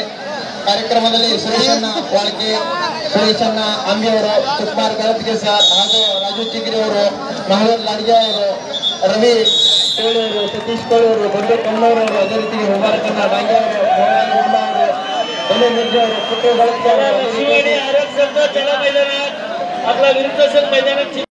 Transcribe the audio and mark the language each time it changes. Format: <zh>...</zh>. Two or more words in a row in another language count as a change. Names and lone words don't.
<kn>ಕಾರ್ಯಕ್ರಮದಲ್ಲಿ ಸುರೇಶಣ್ಣ ವಾಳ್ಕೆ, ಸುರೇಶಣ್ಣ ಅಂಬಿಯವರು, ಸುಕುಮಾರ್ ಗಳತ್ಗೆ ಸರ್ ಹಾಗೂ ರಾಜು ಚಿಗಿರಿ ಅವರು, ಮಹೇಶ್ ಲಾಡ್ಗೆ ಅವರು, ರವಿ ಕೋಳಿ ಅವರು, ಸತೀಶ್ ಕೋಳಿ ಅವರು, ಬಂಡು ಕಮ್ಮನವರು, ಅದೇ ರೀತಿ ಮುಬಾರಕಣ್ಣ ಡಾಂಗೆ ಅವರು, ಮೋಹನ್ ಗುಂಡಾ ಅವರು, ಬಲೆ ಮಿರ್ಜಿ ಅವರು, ಪುಟ್ಟು ಗಳತ್ಗೆ ಅವರು,</kn> <mr>शिवानी आरक्षण चला मैदानात आपला विरुद्ध संघ मैदानात</mr>